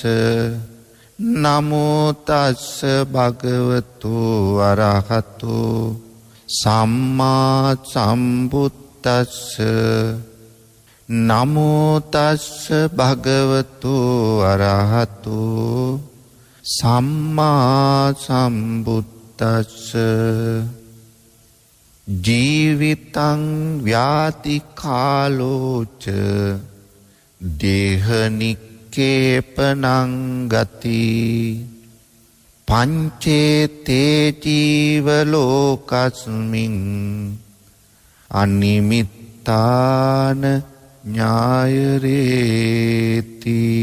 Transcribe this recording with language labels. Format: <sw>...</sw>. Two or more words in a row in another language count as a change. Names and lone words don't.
<pi>නමෝ තස්ස භගවතු අරහතු සම්මා සම්බුද්දස්ස. නමෝ තස්ස භගවතු අරහතු සම්මා සම්බුද්දස්ස. ජීවිතං ව්‍යාති කාලෝච දේහනික්කේපනං ගති පංචේතේ ජීවලෝකස්මින් අනිමිත්තාන ඥායරේති.</pi>